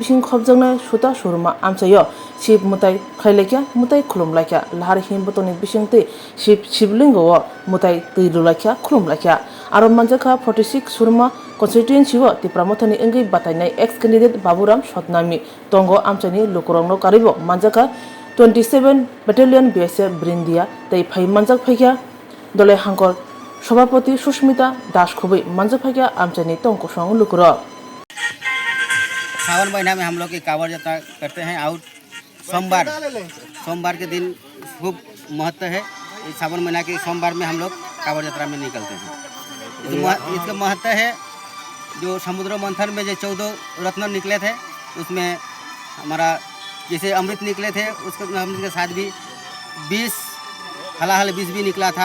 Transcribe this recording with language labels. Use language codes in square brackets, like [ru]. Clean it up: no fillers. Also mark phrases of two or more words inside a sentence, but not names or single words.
[trp] bising khobjangna suta surma amchayo Shiv mutai khailekya mutai khulumlakya lahar himbotoni bisingte shivlingo mutai tuilulakya khulumlakya aro manjaka 46 surma constituency wo tipramothani engi batainai [en] ex candidate [trp] Baburam Sotnami tongo amchani lukurongno karibo manjaka 27 battalion BSF Brindia tei phai manjak phaikya dole hangkor सभापति सुष्मिता दास खुबे मंजफाकिया आमचनी तंकुशंग लुकुरो। [hi] सावन महीना में हम लोग की कांवड़ यात्रा करते हैं और सोमवार के दिन खूब महत्व है। इस सावन महीना के सोमवार में हम लोग कांवड़ यात्रा में निकलते हैं। इसका महत्व है जो समुद्र मंथन में जो 14 रत्न निकले थे उसमें हमारा जैसे अमृत निकले थे उसके अमृत के साथ भी 20 हलाहल 20 भी निकला था।